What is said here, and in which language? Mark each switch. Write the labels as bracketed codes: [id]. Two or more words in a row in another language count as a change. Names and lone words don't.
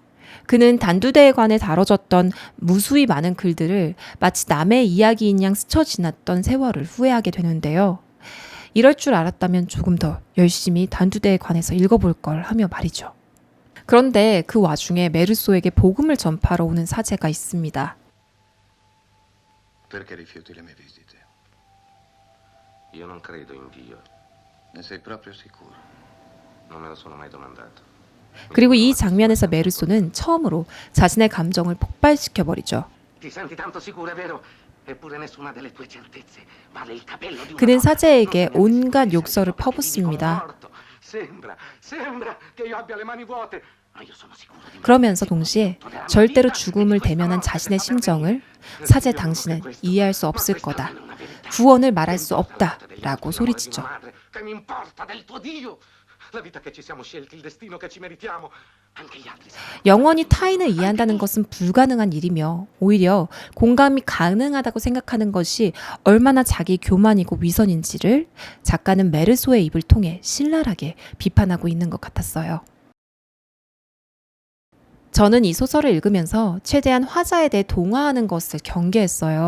[ko] 그는 단두대에 관해 다뤄졌던 무수히 많은 글들을 마치 남의 이야기인 양 스쳐 지났던 세월을 후회하게 되는데요. 이럴 줄 알았다면 조금 더 열심히 단두대에 관해서 읽어볼 걸 하며 말이죠. 그런데 그 와중에 메르소에게 복음을 전파하러 오는 사제가 있습니다. [it] Perché rifiuti le mie visite? Io non credo in Dio. Ne sei proprio sicuro? Non me lo sono mai domandato. [ko] 그리고 이 장면에서 메르소는 처음으로 자신의 감정을 폭발시켜버리죠. [it] Ti senti tanto sicura, vero? Eppure nessuna delle tue certezze vale il capello di una [ko] 그는 [it] donna. [ko] 사제에게 온갖 욕설을 퍼붓습니다. [it] Sembra che io abbia le mani vuote. Ma io sono sicuro di me. [ko] 그러면서 동시에 절대로 죽음을 대면한 자신의 심정을 사제 당신은 이해할 수 없을 거다. 구원을 말할 수 없다. 라고 소리치죠. [it] Che mi importa del tuo Dio? La vita che ci siamo scelti, il destino che ci meritiamo. Anche gli altri. [ko] 영원히 타인을 이해한다는 것은 불가능한 일이며 오히려 공감이 가능하다고 생각하는 것이 얼마나 자기 교만이고 위선인지를 작가는 메르소의 입을 통해 신랄하게 비판하고 있는 것 같았어요. 저는 이 소설을 읽으면서 최대한 화자에 대해 동화하는 것을 경계했어요.